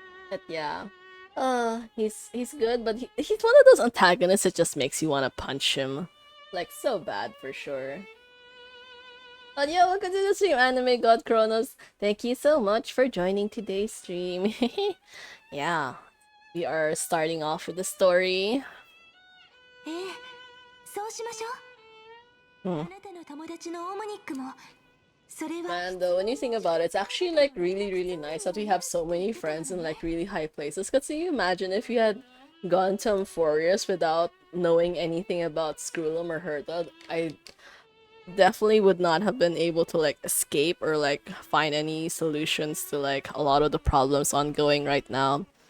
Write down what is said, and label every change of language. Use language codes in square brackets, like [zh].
[en] But yeah, he's good, but he's one of those antagonists that just makes you want to punch him, like so bad for sure. But yeah, welcome to the stream, Anime God Kronos. Thank you so much for joining today's stream. Yeah, we are starting off with the story. [ja] ええ、そうしましょう。あなたの友達のオモニックもそれは [en] And when you think about it, it's actually like really nice that we have so many friends in like really high places. Cause can you imagine if you had gone to Amphorius without knowing anything about Scrollum or Herta, I definitely would not have been able to like escape or like find any solutions to like a lot of the problems ongoing right now.